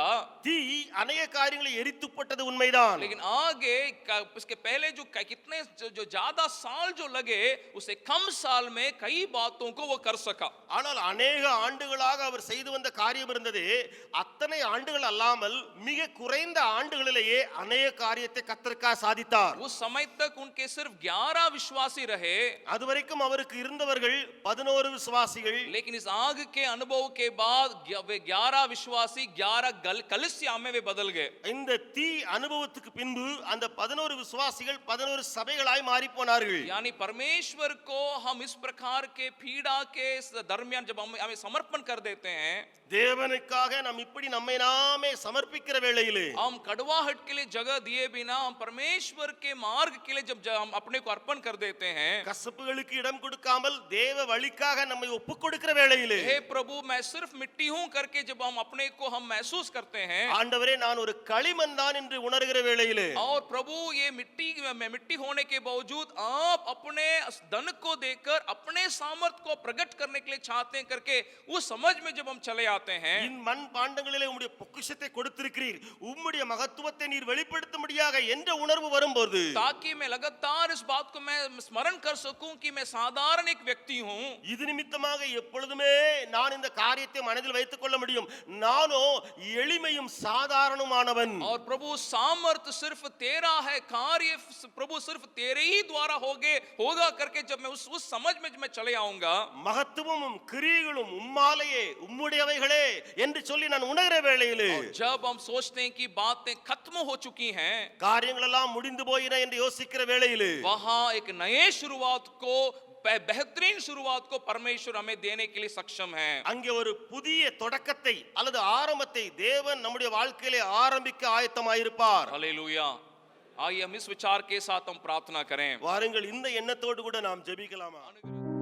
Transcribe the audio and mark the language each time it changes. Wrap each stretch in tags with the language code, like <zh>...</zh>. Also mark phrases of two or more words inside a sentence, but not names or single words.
<ta>தீ अनेक காரியங்களை எரித்துப்பட்டது உண்மைதான்.</ta> <hi>लेकिन आगे इसके पहले जो कितने जो ज्यादा साल जो लगे उसे कम साल में कई बातों को वो कर सका.</hi> <ta>ஆனால் अनेक ஆண்டுகளாக அவர் செய்து வந்த காரியம் இருந்தது. அத்தனை ஆண்டுகள் அல்லாமல் மிக குறைந்த ஆண்டுகளிலேயே अनेक காரியத்தை கர்த்தருக்காக சாதித்தார்.</ta> <hi>उस समय तक उनके सिर्फ 11 विश्वासी रहे,</hi> <ta>அதுவரைக்கும் அவருக்கு இருந்தவர்கள் 11 விசுவாசிகள்.</ta> <hi>लेकिन इस आग के अनुभव के बाद वे 11 विश्वासी 11 कलीसिया में वे बदल गए.</hi> <ta>இந்த தீ அனுபவத்துக்கு பின்பு அந்த 11 விசுவாசிகள் 11 சபைகளாய் மாறி போனார்கள்.</ta> <hi>यानी परमेश्वर को हम इस प्रकार के पीड़ा के दरमियान जब हमें समर्पण कर देते हैं,</hi> <ta>தேவனுக்காக நாம் இப்படி நம்மை நாமே சமர்ப்பிக்கிற வேளையிலே</ta> <hi>हम कड़वाहट के लिए जगह दिए बिना हम परमेश्वर के मार्ग के लिए जब हम अपने को अर्पण कर देते हैं,</hi> <ta>கசப்புகளுக்கு இடம் கொடுக்காமல் தேவ வழிக்காக நம்மை ஒப்புக் கொடுக்கிற வேளையிலே,</ta> <hi>हे प्रभु मैं सिर्फ मिट्टी हूं करके जब हम अपने को हम महसूस करते हैं,</hi> <ta>ஆண்டவரே நான் ஒரு களிமண் தான் என்று உணர்கிற வேளையிலே,</ta> <hi>और प्रभु ये मिट्टी होने के बावजूद आप अपने धन को देकर अपने सामर्थ को प्रकट करने के लिए चाहते हैं करके उस समझ में जब हम चले आते हैं,</hi> <ta>இன் மண் பாண்டங்களிலே உம்முடைய பொக்கிஷத்தை கொடுத்திருக்கிறீர், உம்முடைய மகத்துவத்தை நீர் வெளிப்படுத்தும்படியாக என்ற உணர்வு வரும்போது,</ta> <hi>ताकि मैं लगातार इस बात को मैं स्मरण कर सकूं कि मैं साधारण एक व्यक्ति हूं,</hi> <ta>இது நிமித்தமாக எப்பொழுதுமே நான் இந்த காரியத்தை மனதில் வைத்துக் கொள்ள முடியும், நானோ எளிமையும் சாதாரணமானவன்.</ta> <hi>और प्रभु सामर्थ सिर्फ तेरा है, कार्य प्रभु सिर्फ तेरे ही द्वारा होगा करके जब मैं उस समझ में मैं चले आऊंगा,</hi> <ta>மகத்துவமும் கிரியைகளும் உம்மாலேயே உம்முடையவைகளே என்று சொல்லி நான் உணர்கிற வேளையிலே,</ta> <hi>जब हम सोचते हैं कि बातें खत्म हो चुकी हैं,</hi> <ta>காரியங்கள் எல்லாம் முடிந்து போயின என்று யோசிக்கிற வேளையிலே,</ta> <hi>वहां एक नए शुरुआत को, बेहतरीन शुरुआत को परमेश्वर हमें देने के लिए सक्षम है.</hi> <ta>அங்கே ஒரு புதிய தொடக்கத்தை அல்லது ஆரம்பத்தை தேவன் நம்முடைய வாழ்க்கையிலே ஆரம்பிக்க ஆயத்தமாயிருப்பார்.</ta> <hi>हालेलुया. आइए हम इस विचार के साथ हम प्रार्थना करें.</hi> <ta>வாருங்கள் இந்த எண்ணத்தோடு கூட நாம் ஜெபிக்கலாமா?</ta>